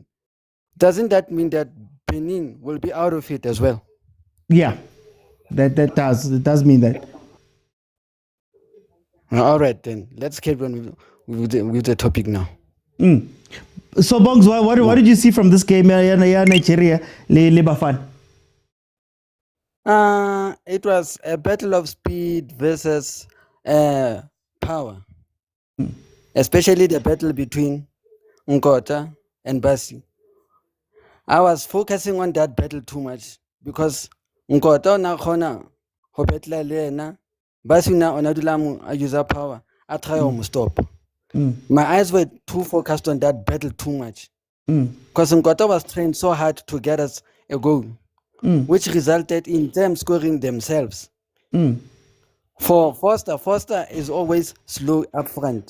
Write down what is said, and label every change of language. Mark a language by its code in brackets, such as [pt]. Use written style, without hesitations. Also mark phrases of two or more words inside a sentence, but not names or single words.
[en] Doesn't that mean that Benin will be out of it as well? Yeah, that does. It does mean that. All right, then let's carry on with the topic now. So, Bongs, what did you see from this game? Nigeria, le Bafana. It was a battle of speed versus power power, especially the battle between Nkota and Basi. I was focusing on that battle too much because [st] Nkota na khona ho betla le yena, Basi na ona dula mo a [en] use power, a try to stop. My eyes were too focused on that battle too much. Because Nkota was trying so hard to get us a goal, which resulted in them scoring themselves. For Foster is always slow up front.